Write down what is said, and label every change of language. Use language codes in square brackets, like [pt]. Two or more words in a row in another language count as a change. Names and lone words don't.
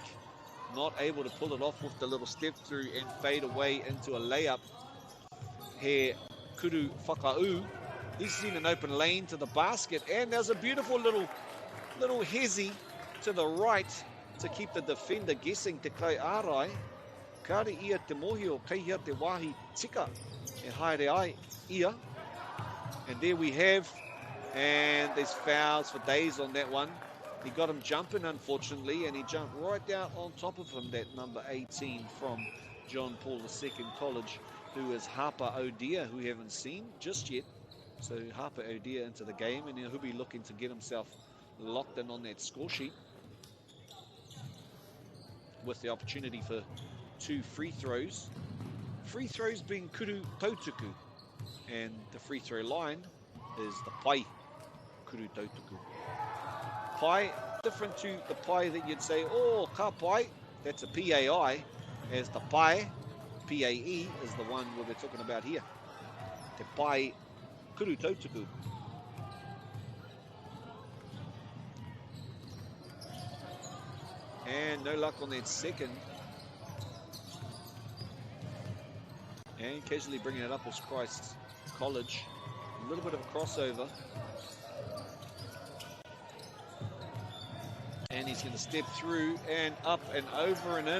[en] Not able to pull it off with the little step through and fade away into a layup. [mi] Here, Kuru Whakau. [en] He's seen an open lane to the basket, and there's a beautiful little hezi to the right to keep the defender guessing [mi] te kai ārai. Kāre ia te mohi o kaihia te wāhi tika e haere ai ia. [en] And there we have, and there's fouls for days on that one. He got him jumping, unfortunately, and he jumped right down on top of him, that number 18 from John Paul II College, who is Harper O'Dear, who we haven't seen just yet. So Harper O'Dear into the game, and he'll be looking to get himself locked in on that score sheet, with the opportunity for 2 free throws. Free throws being [mi] kuru tautuku, [en] and the free throw line is the [mi] pai, kuru tautuku. [en] Pai, different to the pai that you'd say, [mi] oh, ka pai, [en] that's a PAI, as the pai, PAE, is the one we're talking about here. [mi] Te pai kuru tautuku. [en] And no luck on that second. And casually bringing it up was Christ College. A little bit of a crossover. And he's going to step through and up and over and in.